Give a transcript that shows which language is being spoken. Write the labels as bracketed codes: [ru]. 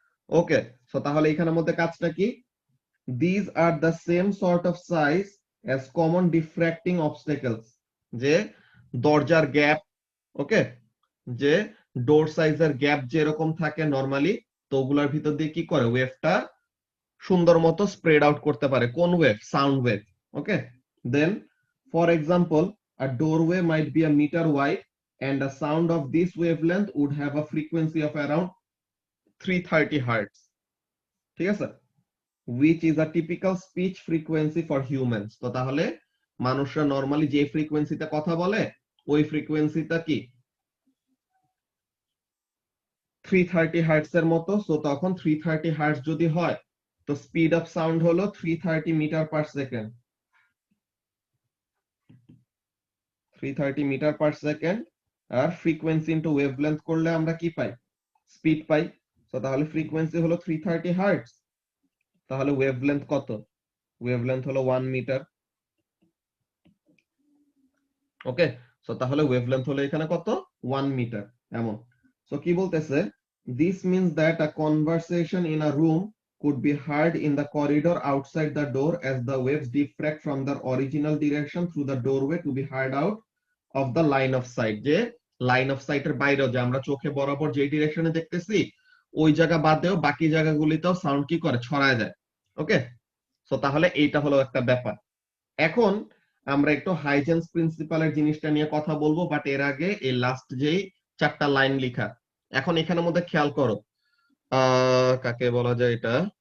[bn] ওকে, so তাহলে এখানের মধ্যে কাজটা কি, [en] this are the same sort of size as common diffracting obstacles, [bn] যে দরজার গ্যাপ, ওকে, যে ডোর সাইজের গ্যাপ যেরকম থাকে নরমালি, তো ওগুলোর ভিতর দিয়ে কি করে ওয়েভটা সুন্দর মতো স্প্রেড আউট করতে পারে, কোন wave, sound wave. Okay, then [en] For example, a doorway might be a meter wide and a sound of this wavelength would have a frequency of around 330 hertz. [bn] ঠিক আছে, [en] which is a typical speech frequency for humans. [bn] তো তাহলে মানুষরা normally যে ফ্রিকোয়েন্সিতে কথা বলে ওই ফ্রিকোয়েন্সিটা কি 330 হার্টজ এর মতো। সো তখন 330 হার্টজ যদি হয় তো স্পিড অফ সাউন্ড হলো 330 metre per second. 330 metre per second আর ফ্রিকোয়েন্সি ইনটু ওয়েভলেন্থ করলে আমরা কি পাই? স্পিড পাই। সো তাহলে ফ্রিকোয়েন্সি হলো 330 হার্টজ, তাহলে ওয়েভলেন্থ কত? ওয়েভলেন্থ হলো 1 মিটার। ওকে, সো তাহলে ওয়েভলেন্থ হলো এখানে কত? 1 মিটার এমন। সো কি বলতেছে? [en] This means that a conversation in a room could be heard in the corridor outside the door as the waves diffract from their original direction through the doorway to be heard out of the line of sight. [bn] যে line of সাইটের বাইরেও যে আমরা চোখে বরাবর যে ডিরেকশনে দেখতেছি ওই জায়গা বাদেও বাকি জায়গাগুলিতেও সাউন্ড কি করে? ছড়ায় যায়। ওকে, সো তাহলে এইটা হলো একটা ব্যাপার। এখন আমরা একটু হাইজেন্স প্রিন্সিপালের জিনিসটা নিয়ে কথা বলবো, বাট এর আগে এই লাস্ট যেই 4টা লাইন লেখা, এখন এখানের মধ্যে খেয়াল করো, কাকে বলা যায় এটা?